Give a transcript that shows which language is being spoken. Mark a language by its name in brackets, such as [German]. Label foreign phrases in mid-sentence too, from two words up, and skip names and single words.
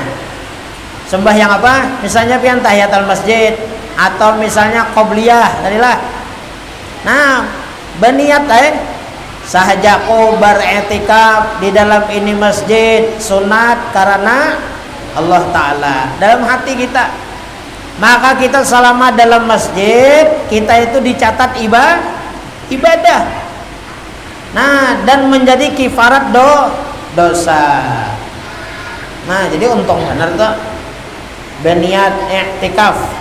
[Banjar] Sembahyang apa? Misalnya pian [Arabic] تحية المسجد [Banjar] atau misalnya qobliyah tadilah. Nah, berniat sahajaku beretikaf di dalam ini masjid sunat karena [Arabic] الله تعالى [Banjar] dalam hati kita, maka kita selama dalam masjid kita itu dicatat ibadah. Nah, dan menjadi kifarat dosa. Nah, jadi untung benar tuh berniat i'tikaf.